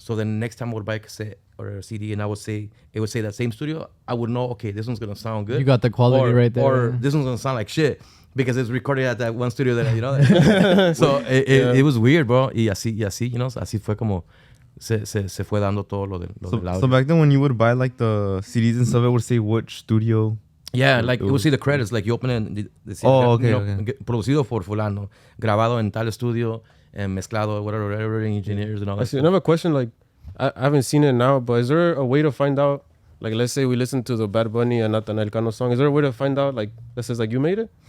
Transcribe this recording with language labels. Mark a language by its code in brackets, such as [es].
[en] So then next time I would buy a cassette or a CD, and it would say that same studio, I would know, okay, this one's going to sound good. You got the quality right there. Or this one's going to sound like shit. Because it's recorded at that one studio that, you know. So it was weird, bro. [es] Y así, [en] you know, [es] así fue como se fue dando todo lo del audio. [en] So back then when you would buy like the CDs and stuff, it would say which studio. Yeah, like it would see the credits, like you open it and okay. [es] Producido por fulano, grabado en tal estudio, and mezclado, [en] whatever, engineers and all that. I see another question, like I haven't seen it now, but is there a way to find out, like let's say we listen to the Bad Bunny and Nata song, is there a way to find out like that says like you made it?